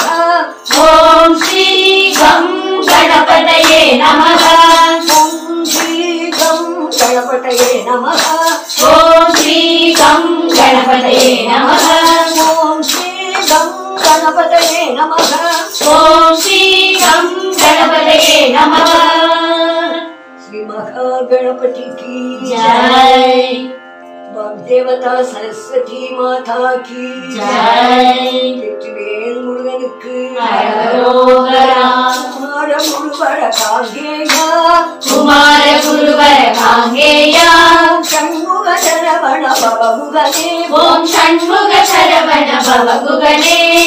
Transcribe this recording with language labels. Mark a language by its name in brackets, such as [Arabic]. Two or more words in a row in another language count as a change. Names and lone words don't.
[Sanskrit] ॐ श्री गं गणपतये नमः ॐ श्री गं गणपतये नमः ॐ श्री गं गणपतये नमः ॐ श्री गं गणपतये नमः ॐ श्री गं गणपतये नमः [Hindi] श्री महागणपति की जय देवता सरस्वती माता की जय [Tamil] வெற்றிவேல் முருகனுக்கு அரோகரா குமார முழுவர காங்கேயா குமார குருவர காங்கேயா சண்முக சரவண பவமுகனே ஓம் ஷண்முக சரவண பவகுகனே